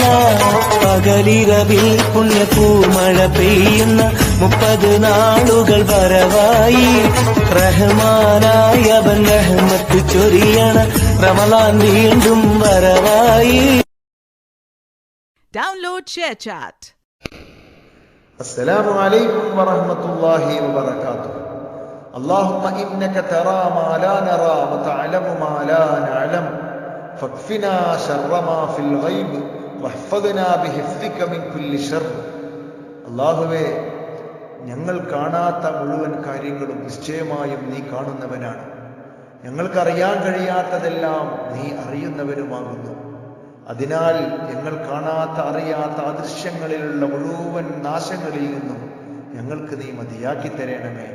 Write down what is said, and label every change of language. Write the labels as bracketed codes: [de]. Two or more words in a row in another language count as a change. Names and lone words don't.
[ml] പകലിരവിൽ പുണ്യപൂമഴ പെയ്യുന്ന 30 നാളുകൾ വരവായി റഹ്മാനായ അവൻ റഹ്മത്ത് ചൊരിയണ റമളാൻ വീണ്ടും വരവായി. [en] Download ShareChat. [ar] السلام عليكم ورحمة الله وبركاته. اللهم إنك ترى ما لا نرى وتعلم ما لا نعلم فاكفنا شر ما في الغيب واحفظنا بحفظك من كل شر. [ml] അല്ലാഹുവേ, ഞങ്ങൾ കാണാത്ത മുഴുവൻ കാര്യങ്ങളും നിശ്ചയമായും നീ കാണുന്നവനാണ്. ഞങ്ങൾക്കറിയാൻ കഴിയാത്തതെല്ലാം നീ അറിയുന്നവനുമാകുന്നു. അതിനാൽ ഞങ്ങൾ കാണാത്ത അറിയാത്ത അദൃശ്യങ്ങളിലുള്ള മുഴുവൻ നാശങ്ങളിൽ നിന്നും ഞങ്ങൾക്ക് നീ മതിയാക്കി തരണമേ.